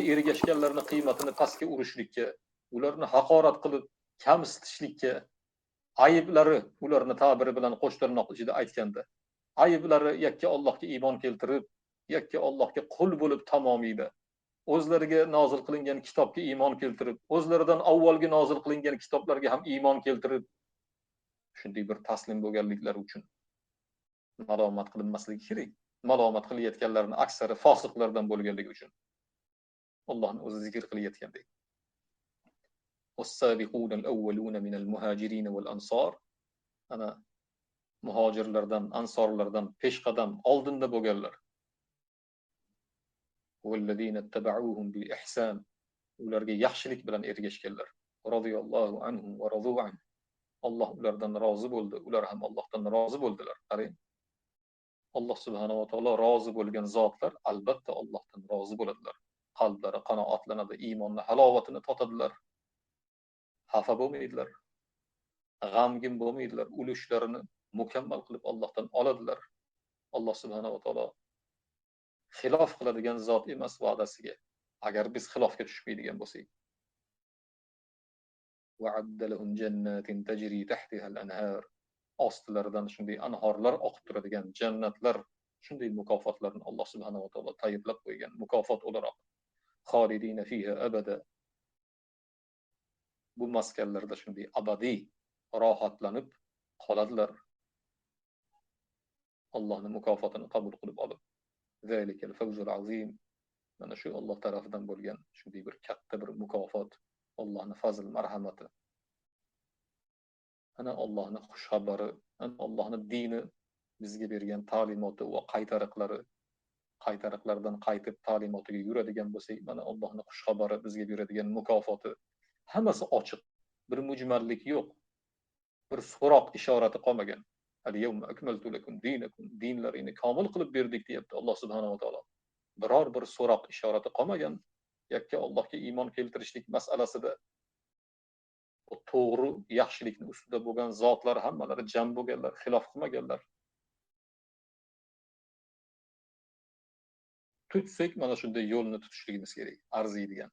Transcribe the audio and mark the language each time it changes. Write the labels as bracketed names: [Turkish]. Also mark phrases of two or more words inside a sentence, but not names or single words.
[Uzbek] ergashganlarning qiymatini pastga urishlikka, ularni haqorat qilib kamsitishlikka, ayblari ularni ta'biri bilan qo'shtirnoq ichida aytganda, ayblari yakka Allohga iymon keltirib, yakka Allohga qul bo'lib tamomiyda o'zlariga nozil qilingan kitobga iymon keltirib, o'zlaridan avvalgi nozil qilingan kitoblarga ham iymon keltirib, shunday bir taslim bo'lganliklari uchun malomat qilinmasligi kerak. Malomat qilayotganlarning aksari fosiqlardan bo'lganligi uchun Allohning o'zi zikr qilayotgandek. [Arabic] والسابقون الأولون من المهاجرين والأنصار [Uzbek] ana muhojirlardan, ansorlardan peshqadam oldinda bo'lganlar. [Arabic] والذين اتبعوهم بإحسان [Uzbek] ularga yaxshilik bilan ergashganlar. [Arabic] رضي الله عنهم ورضوا عنه. [Uzbek] Alloh ulardan rozi bo'ldi, ular ham Allohdan rozi bo'ldilar. Qarang. Alloh [Arabic] سبحانه وتعالى [Uzbek] rozi bo'lgan zotlar albatta Allohdan rozi bo'ladilar. Qalblari qanoatlanadi, iymonning halovatini totadilar. Xafa bo'lmaydilar. G'amgin bo'lmaydilar. Ulushlarini mukammal qilib Allohdan oladilar. Alloh [Arabic] سبحانه وتعالى [Uzbek] xilof qiladigan zot emas va'dasiga. Agar biz xilofga tushmaydigan bo'lsak. [Arabic] وأعد لهم جنات تجري تحتها الأنهار. [Uzbek] Ostlaridan shunday anhorlar oqib turadigan jannatlar, shunday mukofotlarni Alloh [Arabic] سبحانه وتعالى [Uzbek] tayyorlab qo'ygan mukofot o'laroq. [Arabic] خالدين فيها أبدا. [Uzbek] Bu maskanlarda shunday abadiy rohatlanib qoladilar. Allohning mukofotini qabul qilib olib. [Arabic] ذلك الفوز العظيم. [Uzbek] Mana shu Alloh tarafidan bo'lgan shunday bir katta bir mukofot, Allohning fazl marhamati. Ana Allohning xush xabari, ana Allohning dini bizga bergan ta'limoti va qaytariqlardan qaytib ta'limotiga yuradigan bo'lsak, mana Allohning xush xabari bizga beradigan mukofoti hammasi ochiq. Bir mujmallik yo'q. Bir so'roq ishorati qolmagan. [Arabic] اليوم أكملت لكم دينكم. [Uzbek] Dinlaringni komil qilib berdik deyapti Alloh [Arabic] سبحانه وتعالى. [Uzbek] Biror bir so'roq ishorati qolmagan. Yakka Allohga iymon keltirishlik masalasida to'g'ri yaxshilikni ustida bo'lgan zotlar hammalari jam bo'lganlar, xilof qilmaganlar. Tutsak mana shunday yo'lni tutishligimiz kerak, arziydigan.